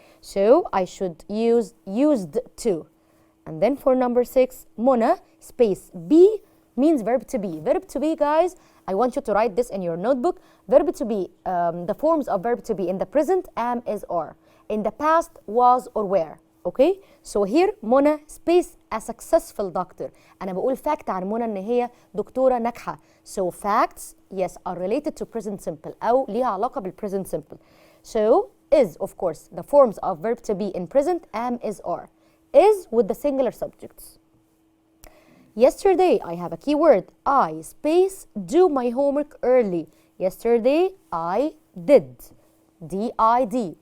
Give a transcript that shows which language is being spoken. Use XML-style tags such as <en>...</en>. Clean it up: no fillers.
<en>So I should use used to. And then for number 6, Mona space be means verb to be. Verb to be, guys, I want you to write this in your notebook. Verb to be, the forms of verb to be in the present, am, is, are. In the past, was or were. Okay? So here, Mona space a successful doctor.</en> <ar>أنا بقول fact عن منى إن هي دكتورة ناجحة.</ar> <en>So facts, yes, are related to present simple</en> <ar>أو ليها علاقة بالpresent simple.</ar> <en>So is, of course, the forms of verb to be in present, am, is, are. Is with the singular subjects. Yesterday, I have a keyword. I space do my homework early. Yesterday, I did. D-I-D.</en>